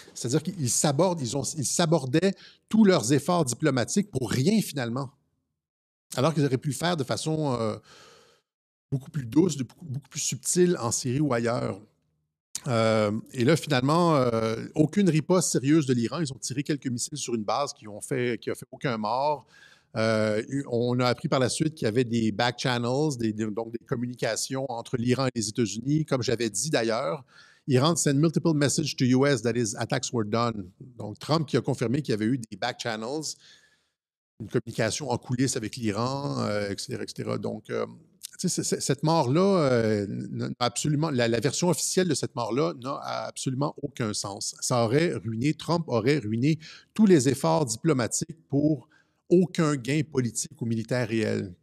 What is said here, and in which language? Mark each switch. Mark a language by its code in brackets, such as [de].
[fr] C'est-à-dire qu'ils ils sabordaient tous leurs efforts diplomatiques pour rien finalement, alors qu'ils auraient pu le faire de façon beaucoup plus douce, beaucoup plus subtile en Syrie ou ailleurs. Et là, finalement, aucune riposte sérieuse de l'Iran. Ils ont tiré quelques missiles sur une base qui a fait aucun mort. On a appris par la suite qu'il y avait des back channels, donc des communications entre l'Iran et les États-Unis. Comme j'avais dit d'ailleurs, [en] Iran sent multiple messages to US that his attacks were done. [fr] Donc Trump qui a confirmé qu'il y avait eu des back channels, une communication en coulisses avec l'Iran, etc., etc. Donc, cette mort-là, la version officielle de cette mort-là n'a absolument aucun sens. Trump aurait ruiné tous les efforts diplomatiques pour aucun gain politique ou militaire réel.